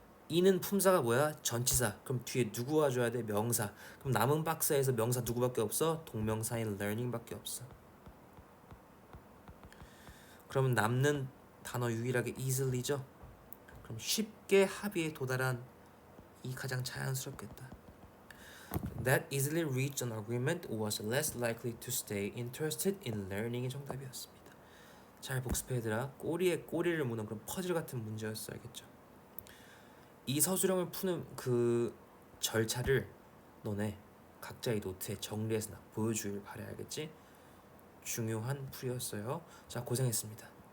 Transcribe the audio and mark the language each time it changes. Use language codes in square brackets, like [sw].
[ko] in은 품사가 뭐야? 전치사. 그럼 뒤에 누구 와줘야 돼? 명사. 그럼 남은 박스에서 명사 누구밖에 없어? 동명사인 learning밖에 없어. 그러면 남는 단어 유일하게 easily죠? 그럼 쉽게 합의에 도달한 이 가장 자연스럽겠다. [en] That easily reached an agreement was less likely to stay interested in learning [ko] 이 정답이었습니다. 잘 복습해 얘들아. 꼬리에 꼬리를 무는 그런 퍼즐 같은 문제였어. 알겠죠? 이 서술형을 푸는 그 절차를 너네 각자의 노트에 정리해서 보여주길 바래. 알겠지? 중요한 풀이였어요. 자, 고생했습니다.